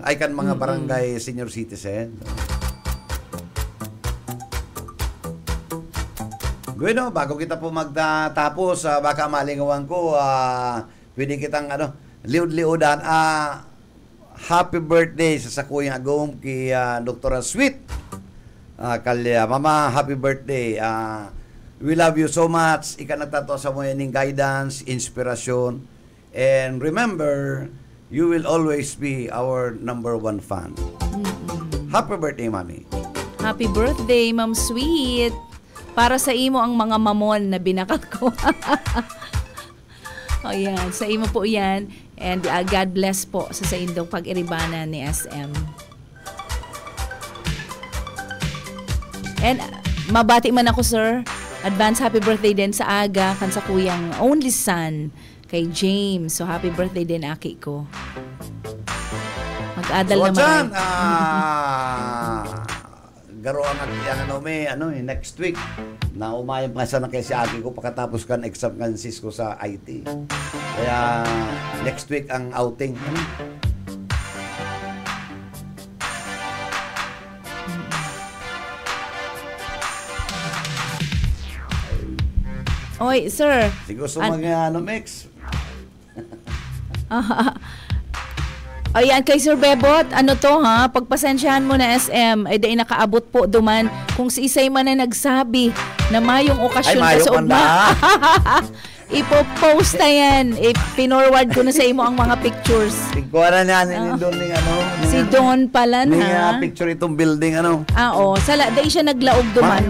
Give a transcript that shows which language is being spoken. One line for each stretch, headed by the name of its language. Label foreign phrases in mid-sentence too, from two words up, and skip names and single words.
Bikol: Ay kan mga barangay senior citizen. Bueno, bago kita po magtatapos, baka malingawan ko, pwede kitang liud-liudan.
English: Happy birthday
Bikol: sa sakuyang agom kay Dr. Sweet.
English: Kalya, Mama, happy birthday. We love you so much.
Bikol: Ika nagtato sa mo yaning guidance, inspirasyon.
English: And remember, you will always be our #1 fan. Happy birthday, Mami. Happy birthday, Ma'am Sweet.
Bikol: Para sa imo ang mga mamon na binakal ko. Yan. Sa imo po yan.
English: And God bless
Bikol: po sa indong pag-iribana ni SM. And mabati man ako, sir.
English: Advance happy birthday
Bikol: din sa aga kan sa kuyang only son kay James. So
English: happy birthday
Bikol: din aki ko. Mag-adal naman. Garo ang next week na umayang pa sana kay si aki ko pagkatapos kan exam kan Cisco sa IT. Kaya next week ang outing. Oy, sir. Siguro mix. Ayan, kay Sir Bebot, pagpasensyahan mo na SM, ay dahil nakaabot po duman kung si Isay man na nagsabi na mayong okasyon ay, sa ugma. Ipo-post na yan. Pinorward ko na sa imo ang mga pictures. Tigkuha na ni Don ning ano. Si Don pala Ning na. picture itong building ano. Sala, dahil siya naglaog duman.